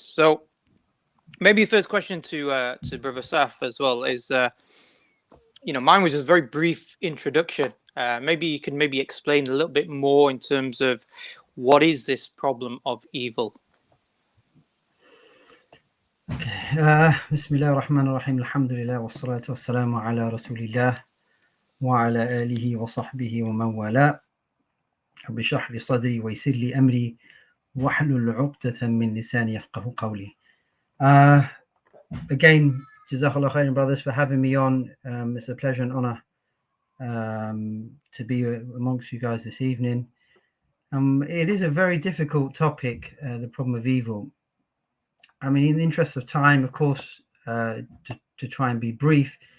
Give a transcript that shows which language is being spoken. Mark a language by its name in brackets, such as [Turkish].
[English] So maybe first question to Brother Saf as well is, mine was just a very brief introduction. Maybe you can maybe explain a little bit more in terms of what is this problem of evil. [Arabic] بسم الله الرحمن الرحيم الحمد لله والصلاة والسلام على رسول الله وعلى آله وصحبه ومن والاه رب اشرح لي صدري ويسر لي أمري واحلل عقدة من لساني يفقه قولي. [English] Again, Jazakallah khairan, brothers, for having me on. It's a pleasure and honor to be amongst you guys this evening. It is a very difficult topic, the problem of evil. I mean, in the interest of time, of course, to try and be brief.